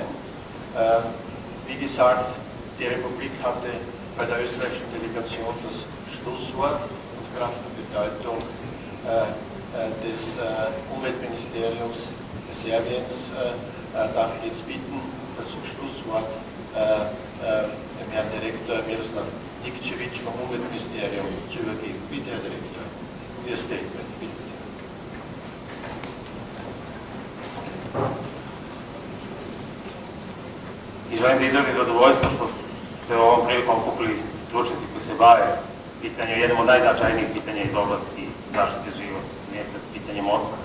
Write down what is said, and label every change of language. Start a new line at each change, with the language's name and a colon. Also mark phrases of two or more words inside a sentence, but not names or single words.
German: Wie gesagt, die Republik hatte bei der österreichischen Delegation das Schlusswort und Kraft der Bedeutung des Umweltministeriums Serbiens darf ich jetzt bitten, das Schlusswort dem Herrn Direktor Miroslav Nikčević vom Umweltministerium zu übergeben. Bitte, Herr Direktor, Ihr Statement, bitte sehr.
Serbian: I želim da izrazim zadovoljstvo što se ovom prilikom okupili stručnjaci koji se bave jednom od najznačajnijih pitanja iz oblasti zaštite životne sredine, pitanjem otpada.